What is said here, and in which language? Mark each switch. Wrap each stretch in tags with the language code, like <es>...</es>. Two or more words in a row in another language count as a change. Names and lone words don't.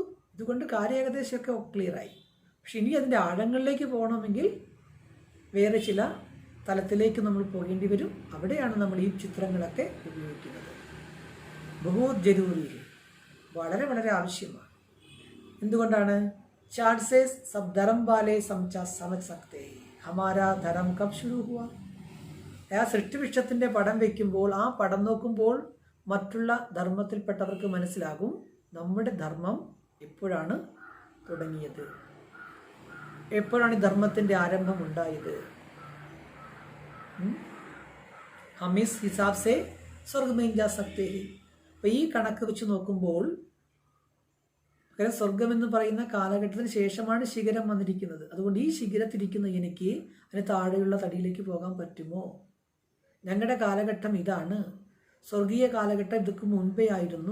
<ml>ഇതുകൊണ്ട് കാര്യം ഏകദേശമൊക്കെ ക്ലിയറായി. പക്ഷെ ഇനി അതിൻ്റെ ആഴങ്ങളിലേക്ക് പോകണമെങ്കിൽ വേറെ ചില തലത്തിലേക്ക് നമ്മൾ പോകേണ്ടി വരും. അവിടെയാണ് നമ്മൾ ഈ ചിത്രങ്ങളൊക്കെ ഉപയോഗിക്കുന്നത്.</ml> <hi>बहुत ज़रूरी,</hi> <ml>വളരെ വളരെ ആവശ്യമാണ്. എന്തുകൊണ്ടാണ്?</ml> <hi>चार्ट से सब धर्म वाले समझ सकते हैं हमारा धर्म कब शुरू हुआ.</hi> <ml>ആ സൃഷ്ടിവൃക്ഷത്തിൻ്റെ പടം വയ്ക്കുമ്പോൾ ആ പടം നോക്കുമ്പോൾ മറ്റുള്ള ധർമ്മത്തിൽപ്പെട്ടവർക്ക് മനസ്സിലാകും നമ്മുടെ ധർമ്മം എപ്പോഴാണ് തുടങ്ങിയത്, എപ്പോഴാണ് ഈ ധർമ്മത്തിൻ്റെ ആരംഭം ഉണ്ടായത്.</ml> <hi>हम इस हिसाब से स्वर्ग में जा सकते हैं.</hi> <ml>അപ്പോൾ ഈ കണക്ക് വെച്ച് നോക്കുമ്പോൾ സ്വർഗം എന്ന് പറയുന്ന കാലഘട്ടത്തിന് ശേഷമാണ് ശിഖരം വന്നിരിക്കുന്നത്. അതുകൊണ്ട് ഈ ശിഖരത്തിരിക്കുന്ന എനിക്ക് അതിന് താഴെയുള്ള തടിയിലേക്ക് പോകാൻ പറ്റുമോ? ഞങ്ങളുടെ കാലഘട്ടം ഇതാണ്, സ്വർഗീയ കാലഘട്ടം ഇതൊക്കെ മുൻപേ ആയിരുന്നു.</ml>